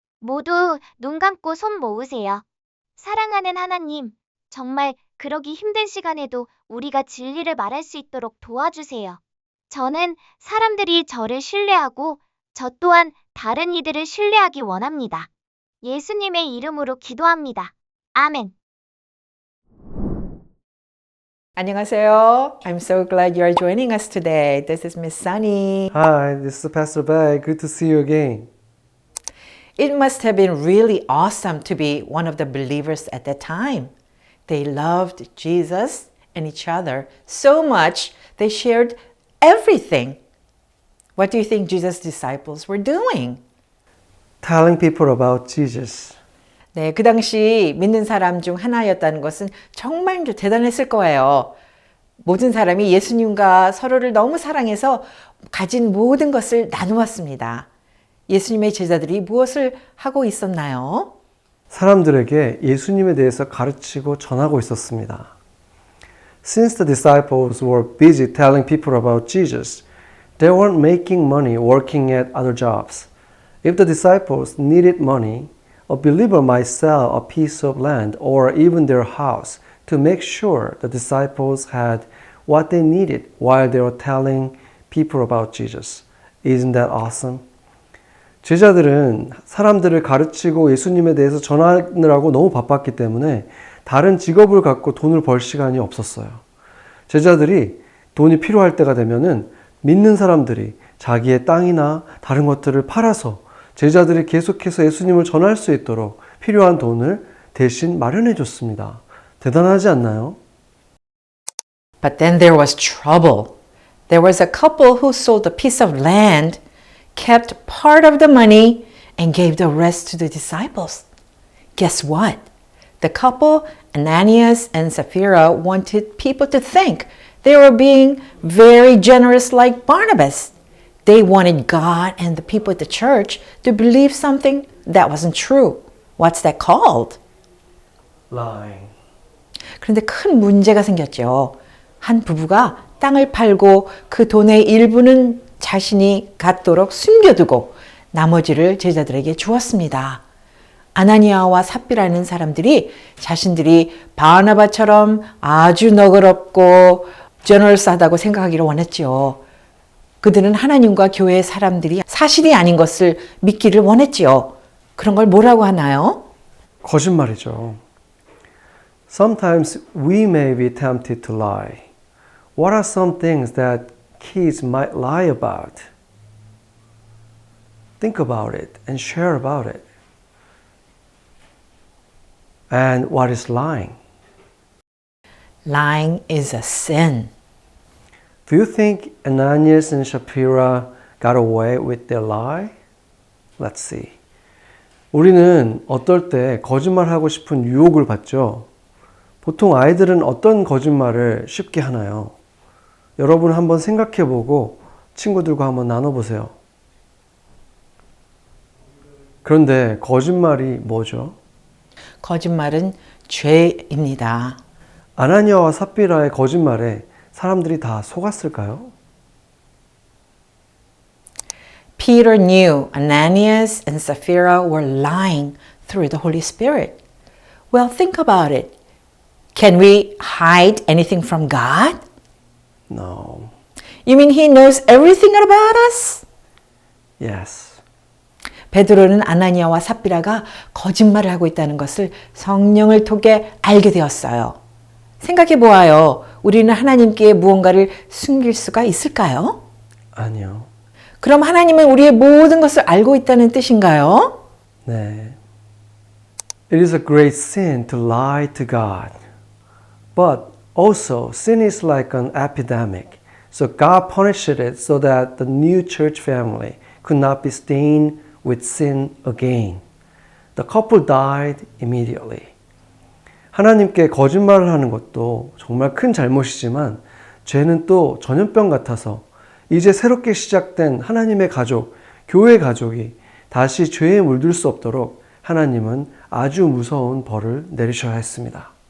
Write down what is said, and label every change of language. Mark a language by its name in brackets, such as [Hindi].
[Korean] 모두 눈 감고 손 모으세요. 사랑하는 하나님, 정말 그러기 힘든 시간에도 우리가 진리를 말할 수 있도록 도와주세요. 저는 사람들이 저를 신뢰하고 저 또한 다른 이들을 신뢰하기 원합니다. 예수님의 이름으로 기도합니다. 아멘. 안녕하세요. [English] I'm so glad you are joining us today. This is Miss Sunny. Hi, this is Pastor Bai. Good to see you again. It must have been really awesome to be one of the believers at that time. They loved Jesus and each other so much they shared everything. What do you think Jesus' disciples were doing? Telling people about Jesus. [Korean] 네, 그 당시 믿는 사람 중 하나였다는 것은 정말 대단했을 거예요. 모든 사람이 예수님과 서로를 너무 사랑해서 가진 모든 것을 나누었습니다. 예수님의 제자들이 무엇을 하고 있었나요? 사람들에게 예수님에 대해서 가르치고 전하고 있었습니다. [English] Since the disciples were busy telling people about Jesus, they weren't making money working at other jobs. If the disciples needed money, a believer might sell a piece of land or even their house to make sure the disciples had what they needed while they were telling people about Jesus. Isn't that awesome? [Korean] 제자들은 사람들을 가르치고 예수님에 대해서 전하느라고 너무 바빴기 때문에 다른 직업을 갖고 돈을 벌 시간이 없었어요. 제자들이 돈이 필요할 때가 되면은 믿는 사람들이 자기의 땅이나 다른 것들을 팔아서 제자들이 계속해서 예수님을 전할 수 있도록 필요한 돈을 대신 마련해 줬습니다. 대단하지 않나요? [English] But then there was trouble. There was a couple who sold a piece of land, kept part of the money, and gave the rest to the disciples. Guess what? The couple, Ananias and Sapphira, wanted people to think they were being very generous like Barnabas. They wanted God and the people at the church to believe something that wasn't true. What's that called? Lying. [Korean] 그런데 큰 문제가 생겼죠. 한 부부가 땅을 팔고 그 돈의 일부는 자신이 갖도록 숨겨두고 나머지를 제자들에게 주었습니다. 아나니아와 삽비라는 사람들이 자신들이 바나바처럼 아주 너그럽고 제너럴스하다고 생각하기를 원했지요. 그들은 하나님과 교회의 사람들이 사실이 아닌 것을 믿기를 원했지요. 그런 걸 뭐라고 하나요? 거짓말이죠. [English] Sometimes we may be tempted to lie. What are some things that kids might lie about? Think about it and share about it. And what is lying? Lying is a sin. Do you think Ananias and Sapphira got away with their lie? Let's see. [Korean] 우리는 어떨 때 거짓말하고 싶은 유혹을 받죠. 보통 아이들은 어떤 거짓말을 쉽게 하나요? 여러분 한번 생각해보고 친구들과 한번 나눠보세요. 그런데 거짓말이 뭐죠? 거짓말은 죄입니다. 아나니아와 삽비라의 거짓말에 사람들이 다 속았을까요? [English] Peter knew Ananias and Sapphira were lying through the Holy Spirit. Well, think about it. Can we hide anything from God? No. You mean He knows everything about us? Yes. [Korean] 베드로는 아나니아와 삽비라가 거짓말을 하고 있다는 것을 성령을 통해 알게 되었어요. 생각해 보아요. 우리는 하나님께 무언가를 숨길 수가 있을까요? 아니요. 그럼 하나님은 우리의 모든 것을 알고 있다는 뜻인가요? 네. [English] It is a great sin to lie to God. But also, sin is like an epidemic. So God punished it so that the new church family could not be stained with sin again. The couple died immediately. [Korean] 하나님께 거짓말을 하는 것도 정말 큰 잘못이지만 죄는 또 전염병 같아서 이제 새롭게 시작된 하나님의 가족, 교회 가족이 다시 죄에 물들 수 없도록 하나님은 아주 무서운 벌을 내리셔야 했습니다.